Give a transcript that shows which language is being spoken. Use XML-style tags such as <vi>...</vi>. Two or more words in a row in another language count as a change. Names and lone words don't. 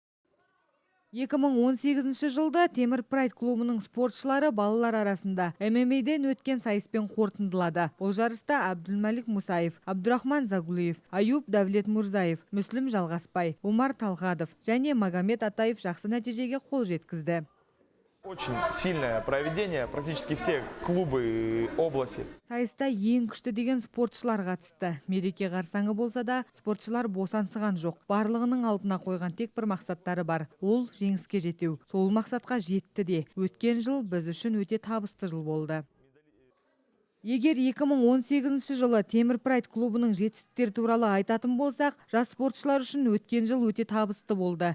<kk>2018 жылда ТемірПрайд клубының спортшылары балалар арасында ММА-ден өткен сайыспен қорытындылады. Бұл жарыста Абдулмалик Мусаев, Абдурахман Загулиев, Аюб Давлет Мурзаев, Мүслім Жалғаспай, Умар Талғадов және Магомед Атаев жақсы нәтижеге қол жеткізді.</kk> <ru>Очень сильное проведение, практически все клубы области.</ru> <kk>Сайыста ең күшті деген спортшылар қатысты. Мереке қарсаңы болса да, спортшылар босансыған жоқ. Барлығының алдына қойған тек бір мақсаттары бар. Ол жеңіске жету. Сол мақсатқа жетті де. Өткен жыл біз үшін өте табысты жыл болды. Егер 2018 жылы ТемірПрайд клубының жетістіктері туралы айтатын болсақ, жас спортшылар үшін өткен жыл өте табысты болды.</kk>